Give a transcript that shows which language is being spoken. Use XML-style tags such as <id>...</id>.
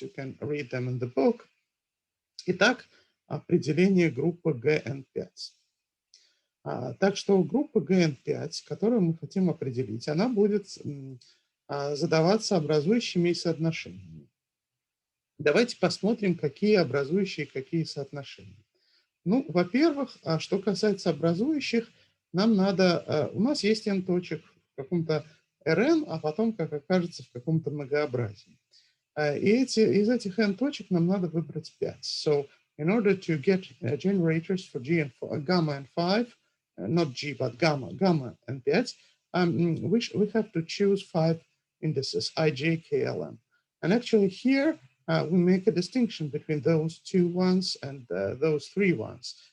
<en>You can read them in the book.</en> <ru>Итак, определение группы GN5. Так что группа GN5, которую мы хотим определить, она будет задаваться образующими и соотношениями. Давайте посмотрим, какие образующие, какие соотношения. Ну, во-первых, что касается образующих, нам надо, у нас есть n точек в каком-то Rn, а потом, как окажется, в каком-то многообразии. И из этих n точек нам надо выбрать 5.</ru> <en>So, in order to get generators for G and gamma and 5, not G, but gamma and 5, we have to choose 5 indices, I, J, K, L, M. And actually here, we make a distinction between those 2 ones and those 3 ones.</en>